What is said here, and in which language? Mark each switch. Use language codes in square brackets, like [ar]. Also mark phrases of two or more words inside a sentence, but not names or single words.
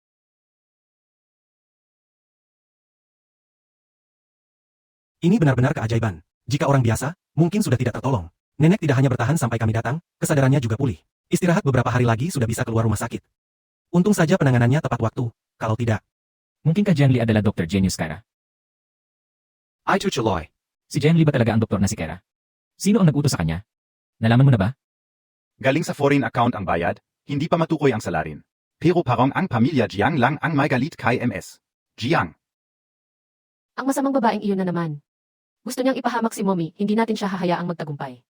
[id] Ini benar-benar keajaiban. Jika orang biasa, mungkin sudah tidak tertolong. Nenek tidak hanya bertahan sampai kami datang, kesadarannya juga pulih. Istirahat beberapa hari lagi sudah bisa keluar rumah sakit. Untung saja penanganannya tepat waktu. Kalau tidak, Mungkinkah Jiang Li adalah Dr. Genius Kara? Itu Chaloy. [tl] Si Jiang Li ba talaga ang doktor na si Kara? Sino ang nag-utos sa kanya? Nalaman mo na ba? Galing sa foreign account ang bayad, hindi pa matukoy ang salarin. Pero parang ang pamilya Jiang lang ang may galit kay MS. Jiang. Ang masamang babaeng iyon na naman. Gusto niyang ipahamak si mommy, hindi natin siya hahayaang magtagumpay.